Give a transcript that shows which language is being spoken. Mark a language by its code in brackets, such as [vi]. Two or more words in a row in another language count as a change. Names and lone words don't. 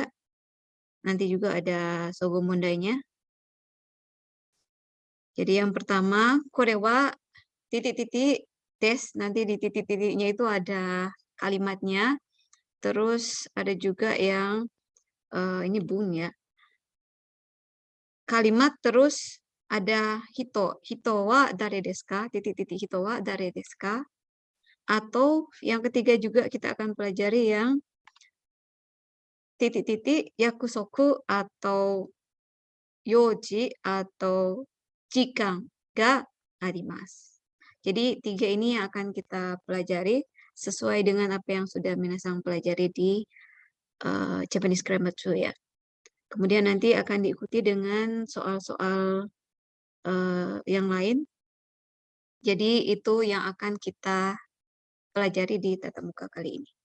[id] Nanti juga ada sogomondainya. Jadi yang pertama, korewa titik-titik des. Nanti di titik-titiknya itu ada kalimatnya. Terus ada juga yang ini bun ya. Kalimat terus ada hito. [ja] 人は誰ですか? [id] Titik-titik [ja] 人は誰ですか? [id] Atau yang ketiga juga kita akan pelajari yang titik-titik yakusoku atau yoji atau [ja] 時間があります. [id] Jadi 3 ini yang akan kita pelajari sesuai dengan apa yang sudah minasang pelajari di Japanese Grammar 2 ya. Kemudian nanti akan diikuti dengan soal-soal yang lain. Jadi itu yang akan kita pelajari di tatap muka kali ini.